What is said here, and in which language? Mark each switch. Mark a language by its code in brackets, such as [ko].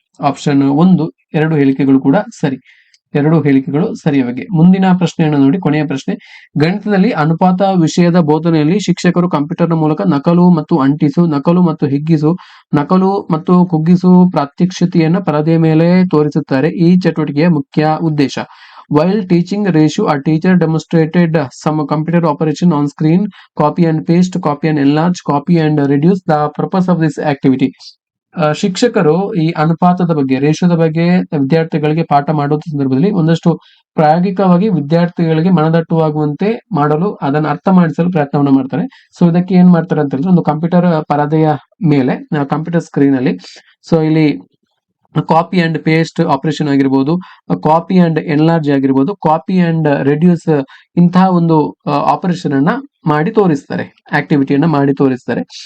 [kn] Option 1, 2 ಹೇಳಿಕೆಗಳು ಕೂಡ ಸರಿ. 2 ಹೇಳಿಕೆಗಳು ಸರಿಯಾಗಿ. ಮುಂದಿನ ಪ್ರಶ್ನೆಯನ್ನು ನೋಡಿ, ಕೊನೆಯ ಪ್ರಶ್ನೆ. ಗಣಿತದಲ್ಲಿ ಅನುಪಾತ ವಿಷಯದ ಬೋಧನೆಯಲ್ಲಿ ಶಿಕ್ಷಕರು ಕಂಪ್ಯೂಟರ್ನ ಮೂಲಕ ನಕಲು ಮತ್ತು ಅಂಟಿಸು, ನಕಲು ಮತ್ತು ಹಿಗ್ಗಿಸು, ನಕಲು ಮತ್ತು ಕುಗ್ಗಿಸು ಪ್ರಾತ್ಯಕ್ಷಿತೆಯನ್ನು ಪರದೆಯ ಮೇಲೆ ತೋರಿಸುತ್ತಾರೆ. ಈ ಚಟುವಟಿಕೆಯ ಮುಖ್ಯ ಉದ್ದೇಶ. [en] While teaching ratio, a teacher demonstrated some computer operation on screen, copy and paste, copy and enlarge, copy and reduce. The purpose of this activity. [kn] ಶಿಕ್ಷಕರು ಈ ಅನುಪಾತದ ಬಗ್ಗೆ, ರೇಷಿಯೋದ ಬಗ್ಗೆ ವಿದ್ಯಾರ್ಥಿಗಳಿಗೆ ಪಾಠ ಮಾಡುವ ಸಂದರ್ಭದಲ್ಲಿ ಒಂದಷ್ಟು ಪ್ರಾಯೋಗಿಕವಾಗಿ ವಿದ್ಯಾರ್ಥಿಗಳಿಗೆ ಮನದಟ್ಟುವಾಗುವಂತೆ ಮಾಡಲು, ಅದನ್ನು ಅರ್ಥ ಮಾಡಿಸಲು ಪ್ರಯತ್ನವನ್ನ ಮಾಡ್ತಾರೆ. ಸೊ ಇದಕ್ಕೆ ಏನ್ ಮಾಡ್ತಾರೆ ಅಂತ ಹೇಳಿದ್ರೆ, ಒಂದು ಕಂಪ್ಯೂಟರ್ ಪರದೆಯ ಮೇಲೆ, ಕಂಪ್ಯೂಟರ್ ಸ್ಕ್ರೀನ್ ಅಲ್ಲಿ, ಸೊ ಇಲ್ಲಿ ಕಾಪಿ ಅಂಡ್ ಪೇಸ್ಟ್ ಆಪರೇಷನ್ ಆಗಿರ್ಬೋದು, ಕಾಪಿ ಅಂಡ್ ಎನ್ಲಾರ್ಜ್ ಆಗಿರ್ಬೋದು, ಕಾಪಿ ಅಂಡ್ ರೆಡ್ಯೂಸ್, ಇಂತಹ ಒಂದು ಆಪರೇಷನ್ ಅನ್ನ ಮಾಡಿ ತೋರಿಸ್ತಾರೆ, ಆಕ್ಟಿವಿಟಿಯನ್ನ ಮಾಡಿ ತೋರಿಸ್ತಾರೆ.